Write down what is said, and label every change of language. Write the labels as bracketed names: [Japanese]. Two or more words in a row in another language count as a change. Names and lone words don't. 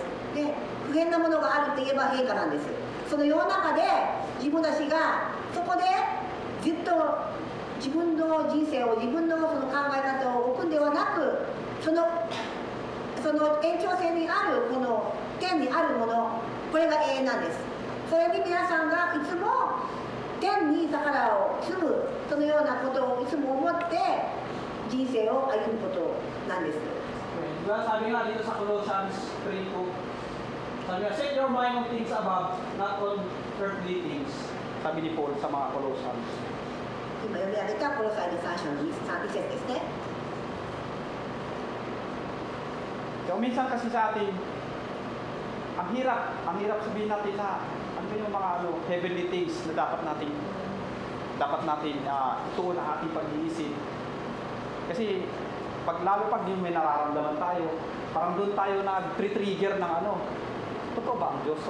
[Japanese] で、不変なものがあるといえば変化なんです。その世の中で自分たちがそこでずっと自分の人生を、自分のその考え方を置くんではなく、その延長線にあるこの天にあるもの、これが永遠なんです。それに皆さんがいつも天に宝を積む、そのようなことをいつも思って人生を歩むことなんです。 [Filipino] Diba, sabi nga dito sa Colossians 3:2, sabi nga, [English] set your mind on things above, not on earthly things. [Filipino] Sabi ni Paul sa mga Colossians. [Japanese] 今読み上げたコロサイの3章の1節ですね。 [Filipino] So, minsan kasi sa atin, ang hirap sabihin natin na ano yung mga [English] heavenly things [Filipino] na dapat natin ituon ang ating pag-iisip. Kasi lalo pag yung may nararamdaman tayo, parang doon tayo nag-trigger ng totoo ba ang Diyos?